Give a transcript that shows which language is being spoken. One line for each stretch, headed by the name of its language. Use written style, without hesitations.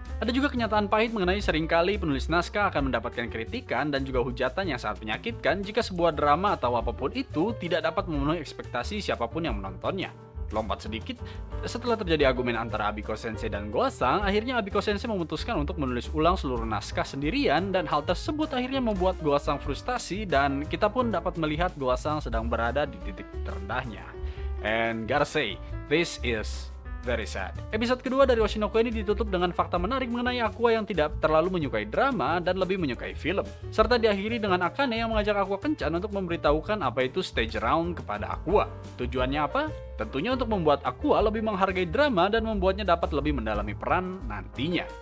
Indonesian: Ada juga kenyataan pahit mengenai seringkali penulis naskah akan mendapatkan kritikan dan juga hujatan yang sangat menyakitkan jika sebuah drama atau apapun itu tidak dapat memenuhi ekspektasi siapapun yang menontonnya. Lompat sedikit, setelah terjadi argumen antara Abiko Sensei dan Goasang, akhirnya Abiko Sensei memutuskan untuk menulis ulang seluruh naskah sendirian dan hal tersebut akhirnya membuat Goasang frustasi dan kita pun dapat melihat Goasang sedang berada di titik terendahnya.
English: And gotta say, this is very sad.
Indonesian: Episode kedua dari Oshinoko ini ditutup dengan fakta menarik mengenai Aqua yang tidak terlalu menyukai drama dan lebih menyukai film. Serta diakhiri dengan Akane yang mengajak Aqua kencan untuk memberitahukan apa itu stage round kepada Aqua. Tujuannya apa? Tentunya untuk membuat Aqua lebih menghargai drama dan membuatnya dapat lebih mendalami peran nantinya.